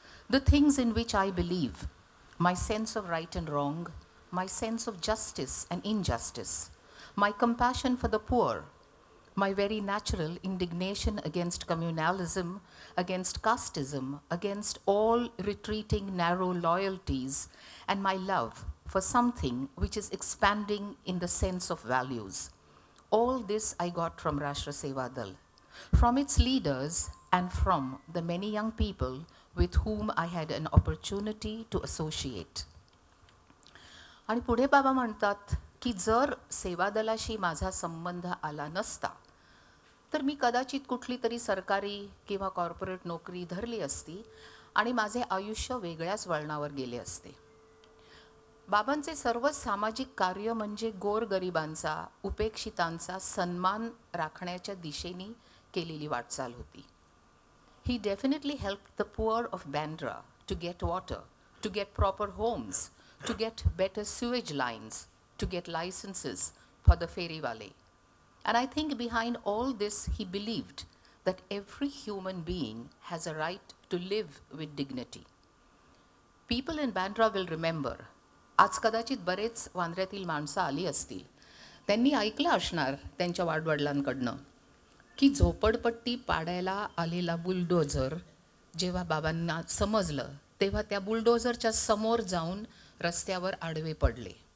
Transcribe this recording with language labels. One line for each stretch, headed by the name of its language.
English: the things in which I believe, my sense of right and wrong, my sense of justice and injustice, my compassion for the poor, my very natural indignation against communalism, against casteism, against all retreating narrow loyalties, and my love for something which is expanding in the sense of values. All this I got from Rashtra Seva Dal, from its leaders and from the many young people with whom I had an opportunity to associate.
Marathi: आणि पुढे बाबा म्हणतात की जर सेवादलाशी माझा संबंध आला नसता तर मी कदाचित कुठली तरी सरकारी किंवा कॉर्पोरेट नोकरी धरली असती आणि माझे आयुष्य वेगळ्याच वळणावर गेले असते. बाबांचे सर्व सामाजिक कार्य म्हणजे गोरगरिबांचा, उपेक्षितांचा सन्मान राखण्याच्या दिशेने केलेली वाटचाल होती.
English: He definitely helped the poor of Bandra to get water, to get proper homes, to get better sewage lines, to get licenses for the ferrywale. And I think behind all this, he believed that every human being has a right to live with dignity. People in Bandra will remember,
Marathi: आज कदाचित बरेच वांद्र्यातील माणसं आली असतील. त्यांनी ऐकलं असणार त्यांच्या वाडवडिलांकडनं की झोपडपट्टी पाडायला आलेला बुलडोझर जेव्हा बाबांना समजलं तेव्हा त्या बुलडोझरच्या समोर जाऊन रस्त्यावर आडवे पडले.